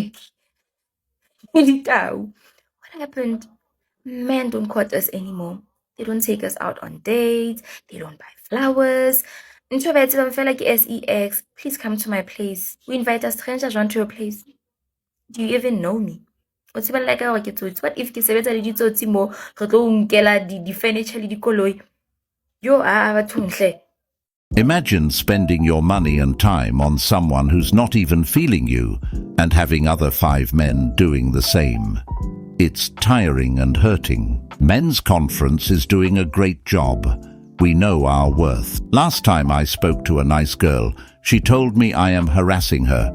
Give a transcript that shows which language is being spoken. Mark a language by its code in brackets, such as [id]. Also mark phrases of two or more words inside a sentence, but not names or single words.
[en] Migtow. What happened? Men don't court us anymore. They don't take us out on dates. They don't buy flowers. Introverted, I feel like SEX. Please come to my place. We invite a stranger to your place. Do you even know me? What if [st] ke sebetsa le ditsotsi mo re tlo nkela di furniture le dikoloi? Yo bathong hle. [en] Imagine spending your money and time on someone who's not even feeling you and having other 5 men doing the same. It's tiring and hurting. Men's Conference is doing a great job. We know our worth. Last time I spoke to a nice girl, she told me I am harassing her.